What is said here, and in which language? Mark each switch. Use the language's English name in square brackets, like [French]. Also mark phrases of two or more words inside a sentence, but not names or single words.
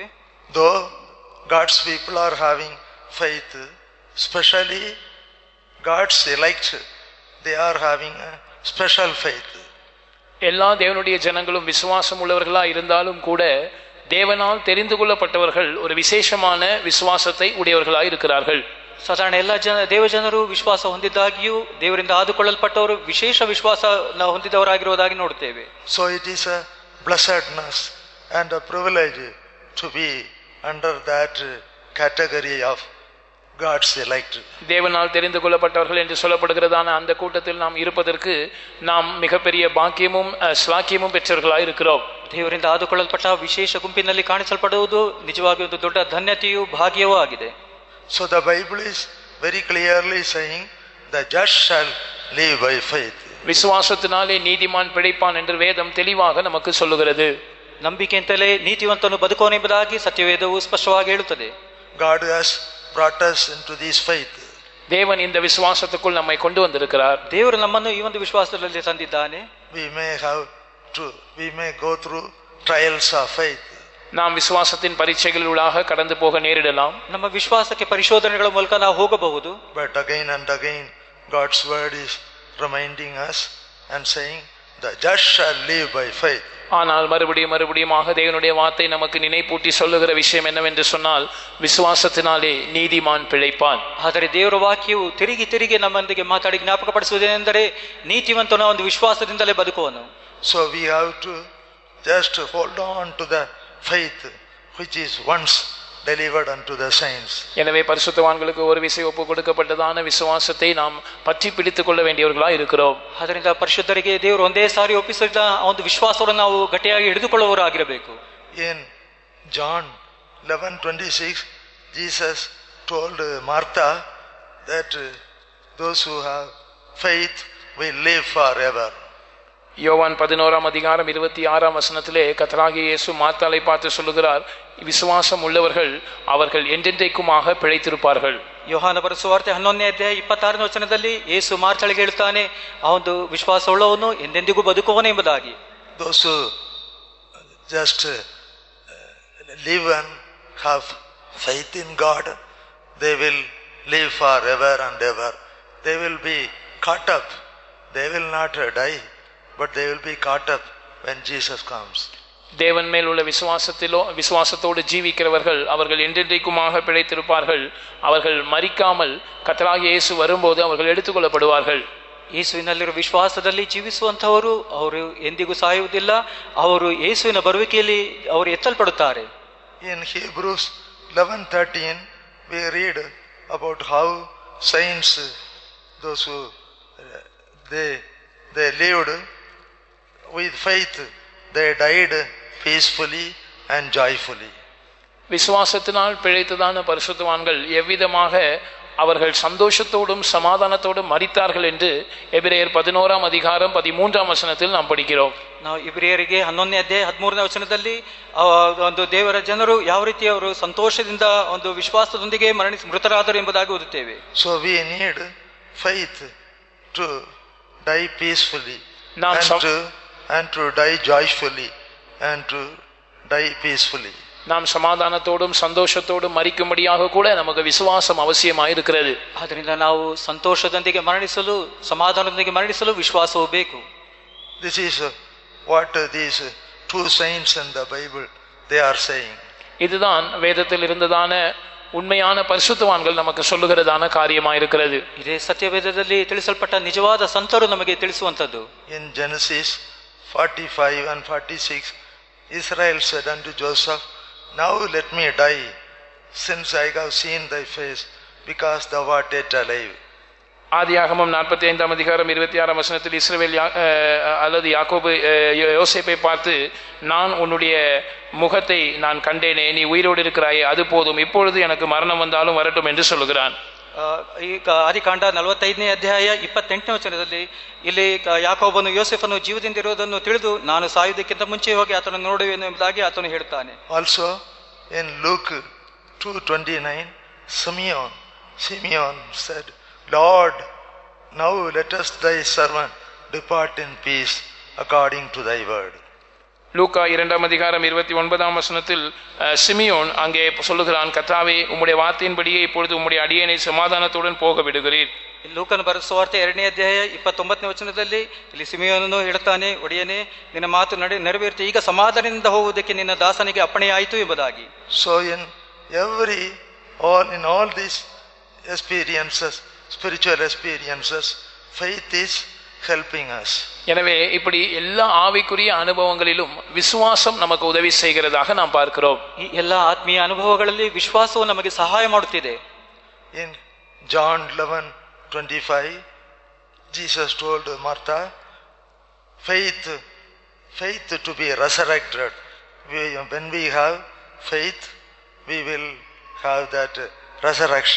[English] Though God's people are having faith, especially God's elect, they are having a special faith. [Tamil] எல்லா தேவனுடைய ஜனங்களும் விசுவாசம் உள்ளவர்களா இருந்தாலும் கூட தேவனால் தெரிந்து கொள்ளப்பட்டவர்கள் ஒரு விசேஷமான விசுவாசத்தை உடையவர்களாய் இருக்கிறார்கள். [Kannada] ಸಾಧಾರಣ ಎಲ್ಲ ದೇವಜನರು ವಿಶ್ವಾಸ ಹೊಂದಿದ್ದಾಗಿಯೂ ದೇವರಿಂದ ಆದುಕೊಳ್ಳಲ್ಪಟ್ಟವರು ವಿಶೇಷ ವಿಶ್ವಾಸ ಹೊಂದಿದವರಾಗಿರುವುದಾಗಿ ನೋಡುತ್ತೇವೆ. [English] So it is a blessedness and a privilege to be under that category of God's elect. [Tamil] தேவனால் தெரிந்து கொள்ளப்பட்டவர்கள் என்று சொல்லப்படுகிறதான அந்த கூட்டத்தில் நாம் இருப்பதற்கு நாம் மிகப்பெரிய பாக்கியமும் ஸ்லாக்கியமும் பெற்றவர்களாய் இருக்கிறோம். [Kannada] ದೇವರಿಂದ ಆದುಕೊಳ್ಳಲ್ಪಟ್ಟ ವಿಶೇಷ ಗುಂಪಿನಲ್ಲಿ ಕಾಣಿಸಲ್ಪಡುವುದು ನಿಜವಾಗಿ ಒಂದು ದೊಡ್ಡ ಧನ್ಯತೆಯೂ ಭಾಗ್ಯವೂ ಆಗಿದೆ. [English] So the Bible is very clearly saying the just shall live by faith. [Tamil] விசுவாசத்தினாலே நீதிமான் பிழைப்பான் என்று வேதம் தெளிவாக நமக்கு சொல்லுகிறது. [Kannada] ನಂಬಿಕೆಯಿಂದಲೇ ನೀತಿವಂತನು ಬದುಕೋನೆಂಬುದಾಗಿ ಸತ್ಯವೇದವು ಸ್ಪಷ್ಟವಾಗಿ ಹೇಳುತ್ತದೆ. [English] God has brought us into this faith. [Tamil] தேவன் இந்த விசுவாசத்துக்குள் நம்மை கொண்டு வந்திருக்கிறார். [Kannada] ದೇವರು ನಮ್ಮನ್ನು ಈ ಒಂದು ವಿಶ್ವಾಸದಲ್ಲಿ ತಂದಿದ್ದಾನೆ. [English] We may go through trials of faith. [Tamil] நாம் விசுவாசத்தின் பரீட்சைகளிலூடாக கடந்து போக நேரிடலாம். [Kannada] ನಮ್ಮ ವಿಶ್ವಾಸಕ್ಕೆ ಪರಿಶೋಧನೆಗಳ ಮೂಲಕ ನಾವು ಹೋಗಬಹುದು. [English] But again and again God's word is reminding us and saying the just shall live by faith. [Tamil] ஆனால் மறுபடியுமாக தேவனுடைய வார்த்தை நமக்கு நினைப்பூட்டி சொல்லுகிற விஷயம் என்னவென்று சொன்னால் விசுவாசத்தினாலே நீதிமான் பிழைப்பான். [Kannada] ಆದರೆ ದೇವರ ವಾಕ್ಯವು ತಿರುಗಿ ನಮ್ಮೊಂದಿಗೆ ಮಾತಾಡಿ ಜ್ಞಾಪಕಪಡಿಸುವುದೇನೆಂದರೆ ನೀತಿವಂತನ ಒಂದು ವಿಶ್ವಾಸದಿಂದಲೇ ಬದುಕುವನು. [English] So we have to just hold on to the faith which is once delivered unto the saints. [Tamil] எனவே பரிசுத்தவான்களுக்கு ஒரு விசை ஒப்பு கொடுக்கப்பட்டதான விசுவாசத்தை நாம் பற்றி பிடித்துக் கொள்ள வேண்டியவர்களாய் இருக்கிறோம். [Kannada] ಅದರಿಂದ ಪರಿಶುದ್ಧರಿಗೆ ದೇವರು ಒಂದೇ ಸಾರಿ ಒಪ್ಪಿಸಿದ ಒಂದು ವಿಶ್ವಾಸವನ್ನು ನಾವು ಗಟ್ಟಿಯಾಗಿ ಹಿಡಿದುಕೊಳ್ಳುವವರಾಗಿರಬೇಕು. [English] In John 11:26 Jesus told Martha that those who have faith will live forever. [Tamil] யோவான் 11ஆம் அதிகாரம் 26ஆம் வசனத்திலே கர்த்தராகிய இயேசு மார்த்தாளை பார்த்து சொல்லுகிறார், விசுவாசம் உள்ளவர்கள் அவர்கள் என்றென்றைக்குமாக பிழைத்திருப்பார்கள். [Kannada] ಯೋಹಾನ ಬರೆದ ಸುವಾರ್ತೆ 11ನೇ ಅಧ್ಯಾಯ 26ನೇ ವಚನದಲ್ಲಿ ಯೇಸು ಮಾರ್ತಾಳಿಗೆ ಹೇಳ್ತಾನೆ, ಆ ಒಂದು ವಿಶ್ವಾಸವುಳ್ಳವನು ಎಂದೆಂದಿಗೂ ಬದುಕುವನು ಎಂಬುದಾಗಿ. [English] Those who just live and have faith in God, they will live forever and ever. They will be caught up. They will not die, but they will be caught up when Jesus comes. [Tamil] தேவன் மேல் உள்ள விசுவாசத்தோடு ஜீவிக்கிறவர்கள் அவர்கள் என்றென்றைக்குமாக பிழைத்திருப்பார்கள். அவர்கள் மரிக்காமல் கர்த்தராகிய இயேசு வரும்போது அவர்கள் எடுத்துக்கொள்ளப்படுவார்கள். [Kannada] ಯೇಸುವಿನಲ್ಲಿರುವ ವಿಶ್ವಾಸದಲ್ಲಿ ಜೀವಿಸುವಂತವರು ಅವರು ಎಂದಿಗೂ ಸಾಯುವುದಿಲ್ಲ. ಅವರು ಯೇಸುವಿನ ಬರುವಿಕೆಯಲ್ಲಿ ಅವರು ಎತ್ತಲ್ಪಡುತ್ತಾರೆ. [English] In Hebrews 11:13 we read about how saints, those who they lived with faith, they died peacefully and joyfully. [Tamil] விசுவாசத்தினால் பிழைத்ததான பரிசுத்தவான்கள் எவ்விதமாக அவர்கள் சந்தோஷத்தோடும் சமாதானத்தோடும் மரித்தார்கள் என்று எபிரேயர் 11ஆம் அதிகாரம் 13ஆம் வசனத்தில் நாம் படிக்கிறோம். [Kannada] ನಾವು ಇಬ್ರಿಯರಿಗೆ 11ನೇ ಅಧ್ಯಾಯ 13ನೇ ವಚನದಲ್ಲಿ ಒಂದು ದೇವರ ಜನರು ಯಾವ ರೀತಿ ಅವರು ಸಂತೋಷದಿಂದ ಒಂದು ವಿಶ್ವಾಸದೊಂದಿಗೆ ಮೃತರಾದರು ಎಂಬುದಾಗಿ ಓದುತ್ತೇವೆ. [English] So we need faith to die peacefully and to die joyfully and to die peacefully. [Tamil] நாம் சமாதானத்தோடும் சந்தோஷத்தோடும் மரிக்கும்படியாக கூட நமக்கு விசுவாசம் அவசியமாக இருக்கிறது. [Kannada] ಆದ್ದರಿಂದ ನಾವು ಸಂತೋಷದೊಂದಿಗೆ ಮರಣಿಸಲು ಸಮಾಧಾನದೊಂದಿಗೆ ಮರಣಿಸಲು ವಿಶ್ವಾಸವೂ ಬೇಕು. [English] This is what these two saints in the Bible they are saying. [Tamil] இதுதான் வேதத்தில் இருந்ததான உண்மையான பரிசுத்தவான்கள் நமக்கு சொல்லுகிறதான காரியமாக இருக்கிறது. [Kannada] ಇದೇ ಸತ್ಯವೇದದಲ್ಲಿ ತಿಳಿಸಲ್ಪಟ್ಟ ನಿಜವಾದ ಸಂತರು ನಮಗೆ ತಿಳಿಸುವಂತದ್ದು. [English] In Genesis 45 and 46 Israel said unto Joseph, now let me die, since I have seen thy face, because thou art yet alive. [Tamil] ஆதியாகமம் 45ஆம் அதிகாரம் 26ஆம் வசனத்தில் இஸ்ரவேல் அல்லது யாக்கோபு யோசேப்பை பார்த்து, நான் உன்னுடைய முகத்தை நான் கண்டேனே, நீ உயிரோடு இருக்கிறாயே, அது போதும், இப்பொழுது எனக்கு மரணம் வந்தாலும் வரட்டும் என்று சொல்லுகிறான். [Kannada] ಈಗ ಆದಿಕಾಂಡ 45ನೇ ಅಧ್ಯಾಯ 28ನೇ ವಚನದಲ್ಲಿ ಇಲ್ಲಿ ಯಾಕೋಬನು ಯೋಸೆಫನು ಜೀವದಿಂದ ಇರುವುದನ್ನು ತಿಳಿದು ನಾನು ಸಾಯುವುದಕ್ಕಿಂತ ಮುಂಚೆ ಹೋಗಿ ಆತನ ನೋಡುವೆನು ಎಂಬುದಾಗಿ ಆತನು ಹೇಳ್ತಾನೆ. [English] Also in Luke 2:29 Simeon said, Lord, now let us thy servant depart in peace according to thy word. [Tamil] லூக்கா 2ஆம் அதிகாரம் 29ஆம் வசனத்தில் சிமியோன் அங்கே சொல்லுகிறான், கர்த்தாவே உம்முடைய வார்த்தையின்படியே இப்பொழுது உம்முடைய அடியேனை சமாதானத்துடன் போக விடுகிறீர். [Kannada] ಲೂಕನ ಬರೆದ ಸುವಾರ್ತೆ 2ನೇ ಅಧ್ಯಾಯ 29ನೇ ವಚನದಲ್ಲಿ ಇಲ್ಲಿ ಸಿಮಿಯೋನನು ಹೇಳ್ತಾನೆ, ಒಡೆಯನೇ ನಿನ್ನ ಮಾತು ನೆರವೇರಿತು, ಈಗ ಸಮಾಧಾನದಿಂದ ಹೋಗುವುದಕ್ಕೆ ನಿನ್ನ ದಾಸನಿಗೆ ಅಪ್ಪಣೆಯಾಯಿತು ಎಂಬುದಾಗಿ. [English] So in all these experiences, spiritual experiences, faith is helping us. [Tamil] எனவே இப்படி எல்லா ஆவிக்குரிய அனுபவங்களிலும் விசுவாசம் நமக்கு உதவி செய்கிறதாக நாம் பார்க்கிறோம். [Kannada] ಈ ಎಲ್ಲ ಆತ್ಮೀಯ ಅನುಭವಗಳಲ್ಲಿ ವಿಶ್ವಾಸವು ನಮಗೆ ಸಹಾಯ ಮಾಡುತ್ತಿದೆ. [English] In John 11:25 Jesus told Martha, faith to be resurrected. When we have faith, we will have that resurrection.